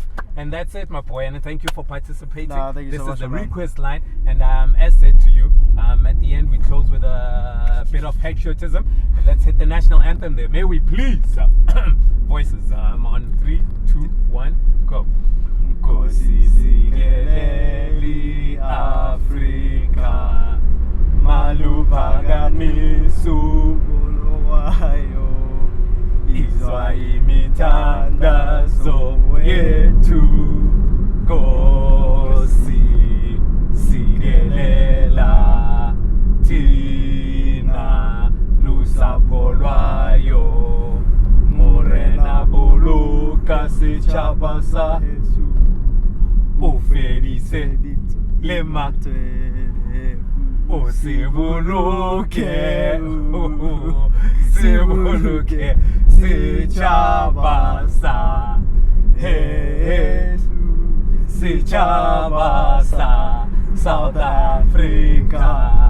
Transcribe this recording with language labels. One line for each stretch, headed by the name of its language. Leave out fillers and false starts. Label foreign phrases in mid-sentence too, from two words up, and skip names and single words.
English: And that's it, my boy. And thank you for participating. No, thank you this so much, is the man. request line. And as said to you, at the end we close with a bit of patriotism. And let's hit the national anthem there. May we please? Voices on 3, 2, 1, go.
Xhosa: Nkosi sikeleli Afrika maluphakamisu Wayo. izwa imithandazo yethu Nkosi sikelela thina lusapho lwayo
Southern Sotho: morena buluka setšhaba sa ufedise le o se boloke setšhaba sa setšhaba sa South Africa.